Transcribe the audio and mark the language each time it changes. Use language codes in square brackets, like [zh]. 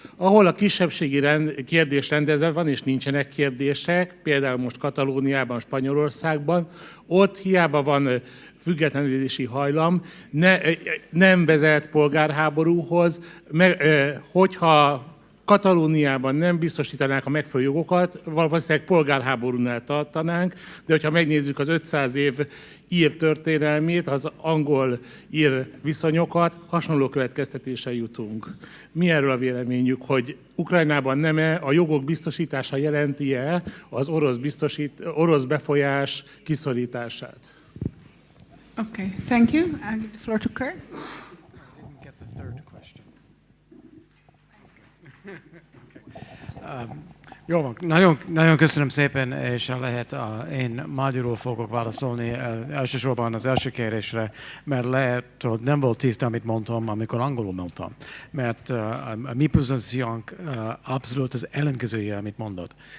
[hu] Ahol a kisebbségi kérdés rendezve van, és nincsenek kérdések, például most Katalóniában, Spanyolországban, ott hiába van függetlenedési hajlam, nem vezet polgárháborúhoz, hogyha Katalóniában nem biztosítanák a megfelelő jogokat, valószínűleg polgárháborúnál tartanánk, de hogyha megnézzük az 500 év ír történelmét, az angol-ír viszonyokat, hasonló következtetésre jutunk. Mi erről a véleményük, hogy Ukrajnában nem-e a jogok biztosítása jelenti-e az orosz befolyás kiszorítását? [en] Okay, thank you. I'll give the floor to Kurt. I didn't get the third question. [hu] Jó van, nagyon köszönöm szépen, és lehet, én magyarul fogok válaszolni elsősorban az első kérdésre, mert lehet, hogy nem volt tiszta, amit mondtam, amikor angolul mondtam. Mert a mi pozíciónk abszolút az ellenkezője, amit mondott.